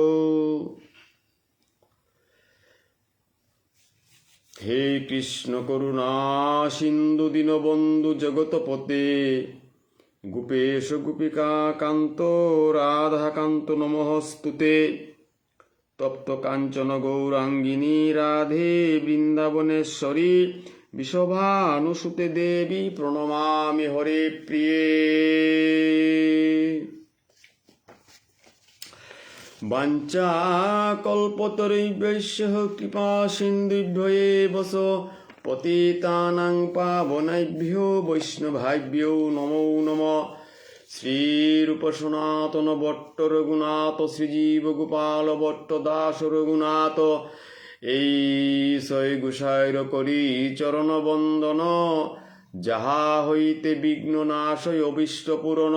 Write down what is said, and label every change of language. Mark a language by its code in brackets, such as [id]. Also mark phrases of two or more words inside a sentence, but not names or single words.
[sa] হে কৃষ্ণ করুণা সিন্ধু দীনবন্ধু জগৎপতে গোপেশ গোপিকা কান্ত রাধা কান্ত নমস্তুতে। তপ্ত কাঞ্চন গৌরাঙ্গিনী রাধে বৃন্দাবনেশ্বরী বিষভানুসুতে দেবী প্রণমামি হরে প্রিয়ে। বাঞ্ছা কল্পতরুভ্যশ্চ কৃপা সিন্ধুভ্য এব পতিতানাং পাবনেভ্যো বৈষ্ণবেভ্যো নমো নমঃ। [bn] শ্রীরূপ সনাতন ভট্ট রঘুনাথ শ্রীজীব গোপাল ভট্ট দাস রঘুনাথ এই সৈ গোসাইর করি চরণ বন্দন যাহা হইতে বিঘ্ন নাশয় অভীষ্ট পূরণ।